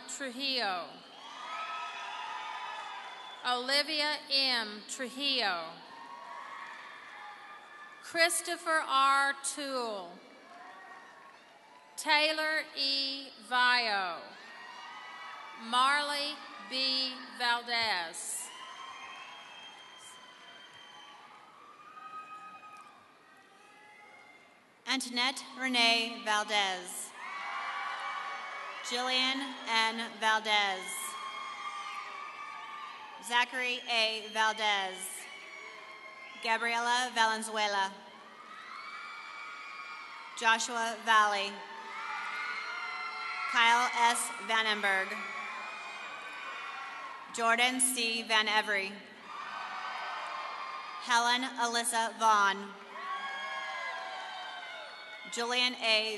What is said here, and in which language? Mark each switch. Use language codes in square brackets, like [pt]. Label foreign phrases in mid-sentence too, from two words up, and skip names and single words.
[en] Trujillo, Olivia M. Trujillo, Christopher R. Toole, Taylor E. Vio, Marley B. Valdez, Antoinette Renee Valdez, Jillian N. Valdez, Zachary A. Valdez, Gabriela Valenzuela, Joshua Valley, Kyle S. Vandenberg, Jordan C. Van Every, Helen Alyssa Vaughn, Julian A.